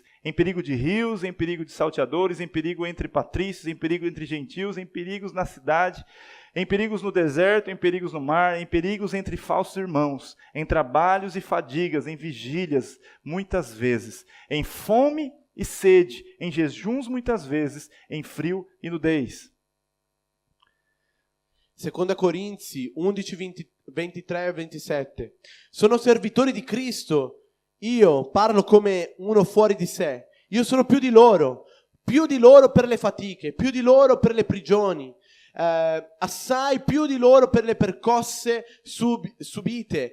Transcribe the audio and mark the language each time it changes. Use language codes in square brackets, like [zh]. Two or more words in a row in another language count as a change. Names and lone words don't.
[pt] Em perigo de rios, em perigo de salteadores, em perigo entre patrícios, em perigo entre gentios, em perigos na cidade, em perigos no deserto, em perigos no mar, em perigos entre falsos irmãos, em trabalhos e fadigas, em vigílias, muitas vezes, em fome e sede, em jejuns muitas vezes, em frio e nudez. [it] 2 Corinzi 11, 23 e 27. Sono servitori di Cristo. Io parlo come uno fuori di sé. Io sono più di loro per le fatiche, più di loro per le prigioni, assai più di loro per le percosse subite.